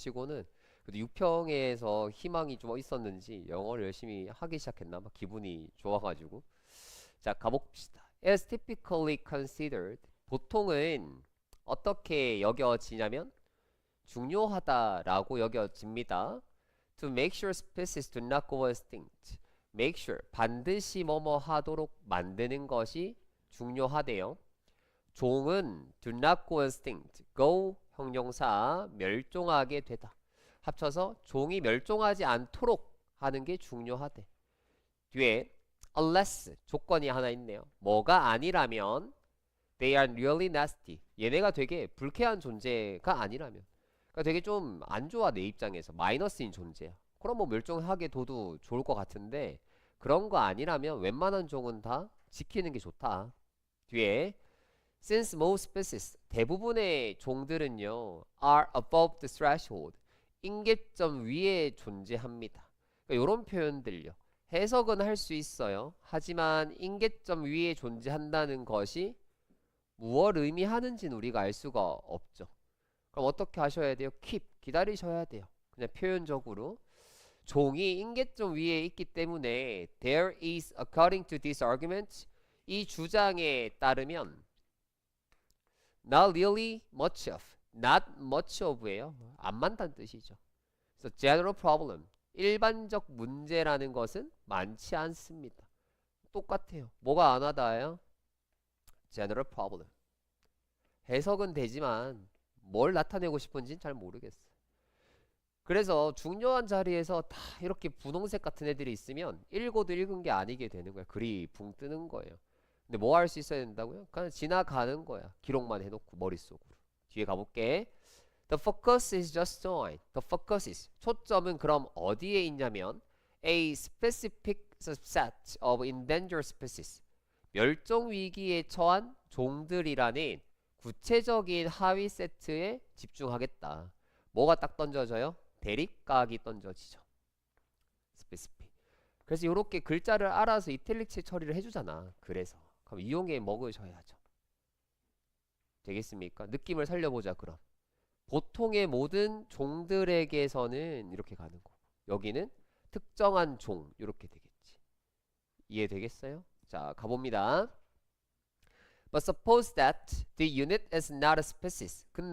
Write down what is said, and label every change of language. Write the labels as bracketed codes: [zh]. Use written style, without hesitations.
[ko] 치고는 그래도 6평에서 희망이 좀 있었는지 영어를 열심히 하기 시작했나 막 기분이 좋아가지고. 자, 가봅시다. [en] Is typically considered, [ko] 보통은 어떻게 여겨지냐면 중요하다라고 여겨집니다. [en] To make sure species do not go extinct. Make sure, [ko] 반드시 뭐뭐 하도록 만드는 것이 중요하대요. 종은 [en] do not go extinct. [ko] go 형용사 멸종하게 되다. 합쳐서 종이 멸종하지 않도록 하는 게 중요하대. 뒤에 unless 조건이 하나 있네요. 뭐가 아니라면 [en] they are really nasty. [ko] 얘네가 되게 불쾌한 존재가 아니라면. 그러니까 되게 좀 안 좋아 내 입장에서 마이너스인 존재야. 그럼 뭐 멸종하게 둬도 좋을 것 같은데 그런 거 아니라면 웬만한 종은 다 지키는 게 좋다. 뒤에 [en] since most species [ko] 대부분의 종들은요 [en] are above the threshold [ko] 임계점 위에 존재합니다. 그러니까 이런 표현들요. 해석은 할 수 있어요. 하지만 임계점 위에 존재한다는 것이 무엇 의미하는지는 우리가 알 수가 없죠. 그럼 어떻게 하셔야 돼요? keep 기다리셔야 돼요. 그냥 표현적으로 종이 임계점 위에 있기 때문에 [en] there is according to this argument [ko] 이 주장에 따르면 [en] not really much of not much of예요. [ko] 안 많다는 뜻이죠. 그래서 [en] general problem [ko] 일반적 문제라는 것은 많지 않습니다. 똑같아요. 뭐가 안 하다예요? [en] general problem [ko] 해석은 되지만 뭘 나타내고 싶은지는 잘 모르겠어요. 그래서 중요한 자리에서 다 이렇게 분홍색 같은 애들이 있으면 읽어도 읽은 게 아니게 되는 거야. 글이 붕 뜨는 거예요. 근데 뭐 할 수 있어야 된다고요? 그냥 지나가는 거야. 기록만 해놓고 머릿속으로. 뒤에 가볼게. [en] The focus is just on. The focus is. [ko] 초점은 그럼 어디에 있냐면 [en] a specific subset of endangered species. [ko] 멸종 위기에 처한 종들이라는 구체적인 하위 세트에 집중하겠다. 뭐가 딱 던져져요? 대립각이 던져지죠. specific. 그래서 이렇게 글자를 알아서 이탈릭체 처리를 해주잖아. 그래서 그럼 이용해 먹으셔야죠. 되겠습니까? 느낌을 살려보자 그럼. 보통의 모든 종들에게서는 이렇게 가는 거고 여기는 특정한 종 이렇게 되겠지. 이해되겠어요? 자, 가봅니다. [en] But suppose that the unit is not a species.